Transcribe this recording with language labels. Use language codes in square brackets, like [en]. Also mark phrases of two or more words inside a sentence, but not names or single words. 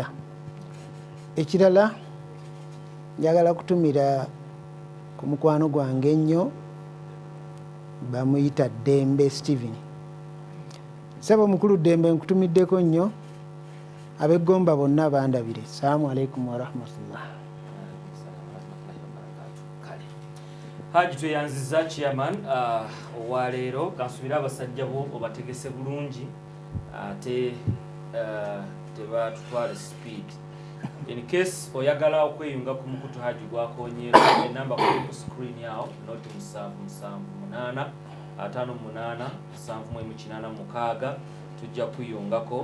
[lg] Ekirala njagala kutumira ku mukwano gwange ennyo bamuyita Dembe Steven. Saba omukulu Dembe nkutumiddeko nnyo, ab'Egomba bonna bandabire. [ar] السلام عليكم ورحمة الله. [lg] Haji tweyanziza chairman owaleero kansubira abasajja bo obategese bulungi ate tebatutwale speed. [en] In case [lg] oyagala okweyunga ku mukutu Haji gwakonyeera enamba kuli ku screen yawo noti 778 58 789 tujja kuyungako.